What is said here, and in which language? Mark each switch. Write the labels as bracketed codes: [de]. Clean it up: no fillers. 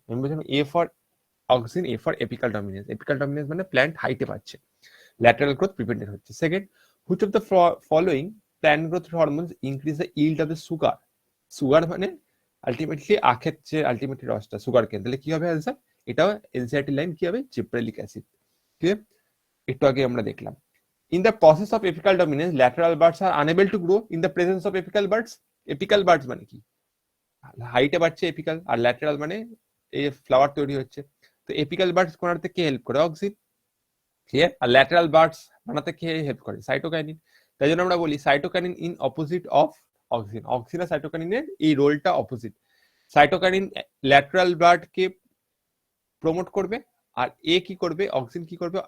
[bn] আমি বলছিলাম A for auxin, A for apical dominance. Apical dominance মানে প্ল্যান্ট হাইটে পাচ্ছে, ল্যাটারাল গ্রোথ প্রিভেন্টেড হচ্ছে। [en] Second, which of the following plant growth hormones increase the yield of the sugar? [bn] Sugar মানে ultimately আখের যে ultimately রসটা, সুগার কেন, তাহলে কি হবে অ্যান্সার? এটাও এনসিইআরটি লাইন, কি হবে? Gibberellic acid. ক্লিয়ার? একটু আগে আমরা দেখলাম, [en] in the process of apical dominance lateral buds are unable to grow in the presence of apical buds. [bn] apical buds মানে কি? হাইটে বাড়ছে এপিক্যাল, আর ল্যাটারাল মানে এই ফ্লাওয়ার তৈরি হচ্ছে। তো এপিক্যাল বার্ডস বানাতে কে হেল্প করে? অক্সিন। ক্লিয়ার? আর ল্যাটারাল বার্ডস বানাতে কে হেল্প করে? সাইটোকাইনিন। তাই জন্য আমরা বলি cytokinin in opposite of auxin. Auxin আর সাইটোকাইনিনের এই রোলটা অপোজিট। সাইটোকাইনিন ল্যাটারাল বার্ডকে প্রমোট করবে, আর এ কি করবে? অক্সিন কি করবে?